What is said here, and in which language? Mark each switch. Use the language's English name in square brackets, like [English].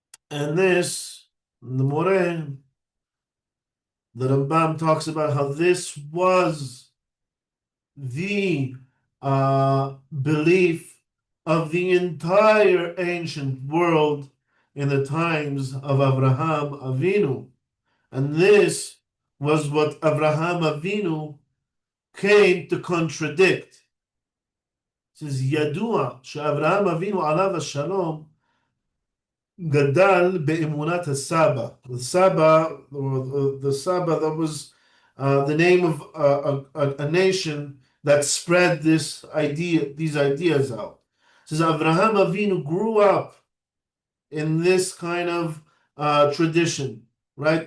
[English] And this, the Moreh, the Rambam talks about how this was the belief of the entire ancient world in the times of Abraham Avinu. And this was what Abraham Avinu came to contradict. [Hebrew] It says, Yadua, שאברהם אבינו עליו השלום גדל באמונת הסבא. [English] The Saba, or the Saba, that was the name of a nation that spread these ideas out. It says Abraham Avinu grew up in this kind of tradition, right?